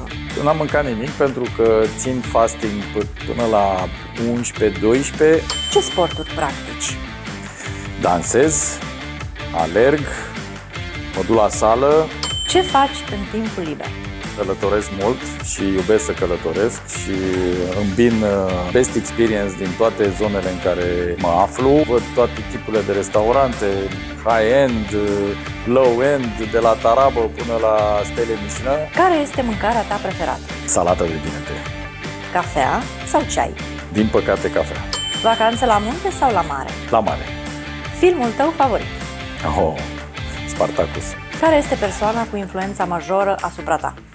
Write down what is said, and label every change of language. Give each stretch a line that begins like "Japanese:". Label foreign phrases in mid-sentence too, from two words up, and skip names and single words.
Romanian: N-am mâncat nimic pentru că țin fasting până la 11-12. Ce sporturi practici? Dansez, alerg, mă duc la sală, Ce faci în timpul liber? călătoresc mult și iubesc să călătoresc și îmbin
English: best experience
Romanian: din toate zonele în care mă aflu. Văd toate tipurile de restaurante,
English: high-end, low-end,
Romanian: de la tarabă până la stele Michelin. Care este mâncarea ta preferată? Salată de vinete. Cafea sau ceai? Din păcate, cafea. Vacanțe la munte sau la mare? La mare. Filmul tău favorit? Oh, Spartacus. Care este persoana cu influența majoră asupra ta?